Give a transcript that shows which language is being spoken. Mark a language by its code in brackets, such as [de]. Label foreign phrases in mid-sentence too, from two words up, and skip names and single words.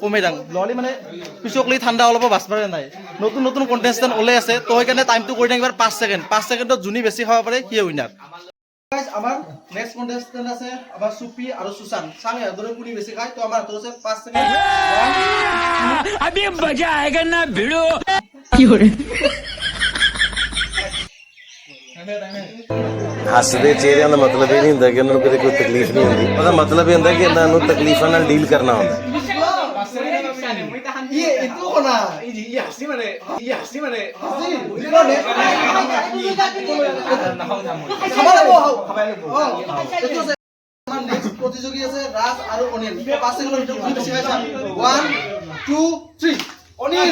[as] কমাই দাং নহ'লে মানে পিছকলি ঠাণ্ডা অলপ বাচবাৰে নাই নতুন কণ্টেষ্টেণ্ট ওলাই আছে তো সেইকাৰণে টাইমটো কৰি দিম 5 ছেকেণ্ডত যোনে বেছি খাব পাৰে সিয়ে উইনাৰ আমাৰ নেক্সট কণ্টেষ্টেণ্ট আছে আমাৰ সুপি আৰু সুশান্ত চাং ইহঁতৰে কোনে বেছি খায় তো আমাৰ হাতত আছে 5 ছেকেণ্ড [hi] अभी मजा आएगा ना भिड़ो [pa] ਹੱਸਦੇ ਚਿਹਰਿਆਂ ਦਾ ਮਤਲਬ ਇਹ ਨਹੀਂ ਹੁੰਦਾ ਕਿ ਉਹਨਾਂ ਨੂੰ ਕਿਤੇ ਕੋਈ ਤਕਲੀਫ ਨਹੀਂ ਹੁੰਦੀ ਉਹਦਾ ਮਤਲਬ ਇਹ ਹੁੰਦਾ ਕਿ ਇਹਨਾਂ ਨੂੰ ਤਕਲੀਫਾਂ ਨਾਲ ਡੀਲ ਕਰਨਾ ਹੁੰਦਾ [as] প্ৰতিযোগী আছে ৰাজ আৰু অনিল 5 ছেকেণ্ডৰ ভিতৰত কোনে বেছি খাইছে 1 2 3 অনিল